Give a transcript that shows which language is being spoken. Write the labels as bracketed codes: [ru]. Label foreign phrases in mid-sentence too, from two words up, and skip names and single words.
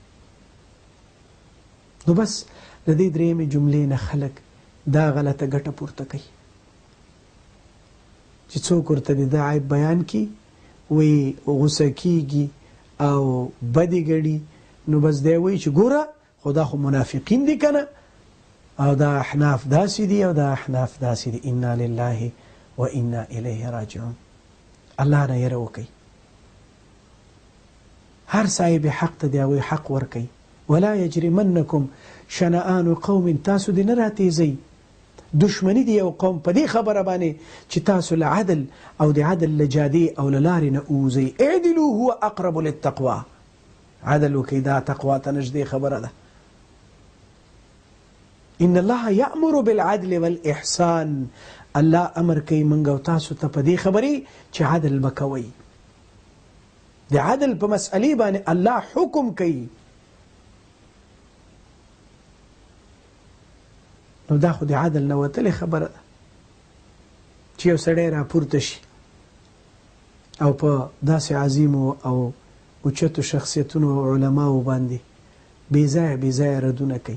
[ps] نو بس د دې درېیمې جملې نه خلک دا غلطه ګټه پورته کوي چې څوک ورته د ده عیب بیان کړي وایي غوسه کېږي او بدې ګڼي نو بس دی وایي چې ګوره خو دا خو منافقین دي که نه او دا احناف داسې دي او دا احناف داسې دي. [ar] انا لله و انا الیه راجعون. [ps] الله نه یره وکئ. هر صاحب حق ته د هغوی حق ورکئ. [ar] ولا یجرمنکم شنآن قوم [ps] تاسو دې نه راتیزئ دشمنی دی یو قوم په دې خبره باندې چې تاسو له عدل او د عدل له جادې او له لارې نه اوځئ. [ar] اعدلوا هو اقرب للتقوی. [ps] عدل وکئ دا تقوا ته نږدې خبره ده. [ar] ان الله یأمر بالعدل والاحسان. [ps] الله امر کوي موږ او تاسو ته په دې خبرې چې عدل به کوئ. د عدل په مسئلې باندې الله حکم کوي. نو دا خو د عدل نه وتلې خبره ده چې یو سړی راپورته شي او په داسې عظیمو او اوچتو شخصیتونو او علماو باندې بېځایه ردونه کوي.